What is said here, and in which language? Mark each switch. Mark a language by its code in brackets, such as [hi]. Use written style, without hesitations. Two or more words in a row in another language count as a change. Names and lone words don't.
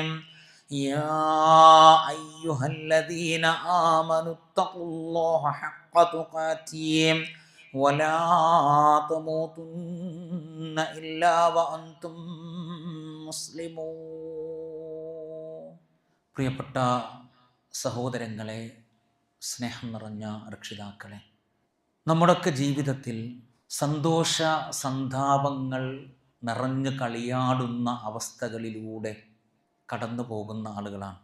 [ar] يا أيها الذين آمنوا اتقوا الله حق تقاته ولا تموتن إلا وأنتم مسلمون. [ml] പ്രിയപ്പെട്ട സഹോദരങ്ങളെ, സ്നേഹം നിറഞ്ഞ രക്ഷിതാക്കളെ, നമ്മുടെയൊക്കെ ജീവിതത്തിൽ സന്തോഷ സന്താപങ്ങൾ നിറഞ്ഞു കളിയാടുന്ന അവസ്ഥകളിലൂടെ കടന്നു പോകുന്ന ആളുകളാണ്.